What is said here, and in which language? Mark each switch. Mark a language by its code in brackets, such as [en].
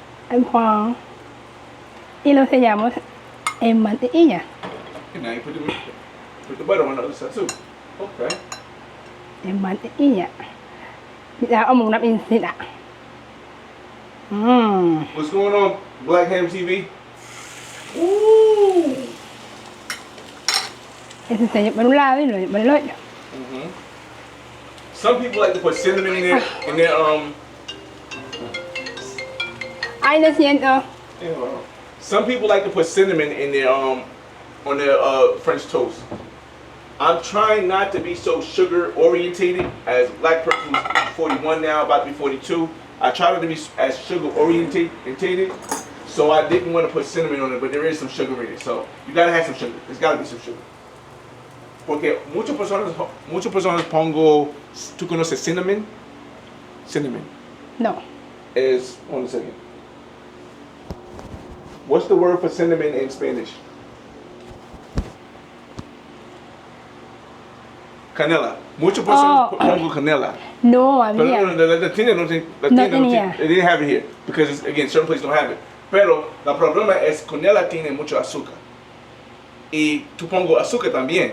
[es] El pan. Y lo sellamos en mantequilla. [en] And now you put the butter on the other side too. Okay. [es] En mantequilla. Ya como una pincita. [en] What's going on, Black Ham TV? Ooh. [es] Ese sello por un lado y lo por el otro. [en] Some people like to put cinnamon in their [es] Ay, lo siento. [en] Some people like to put cinnamon in their on their French toast. I'm trying not to be so sugar orientated as black person who's 41 now, about to be 42. I try not to be as sugar orientated, so I didn't want to put cinnamon on it, but there is some sugar in it, so you gotta have some sugar. There's gotta be some sugar. [es] Porque muchas personas pongo, ¿tú conoces cinnamon? [en] Cinnamon. [es] No. [en] Is, hold on a second. What's the word for cinnamon in Spanish? [es] Canela. Muchas personas pongo canela. No [en] But [es] había. the tienda no tenía. [en] they didn't have it here because it's, again, certain places don't have it. [es] Pero el problema es con ella tiene mucho azúcar. Y tú pongo azúcar también.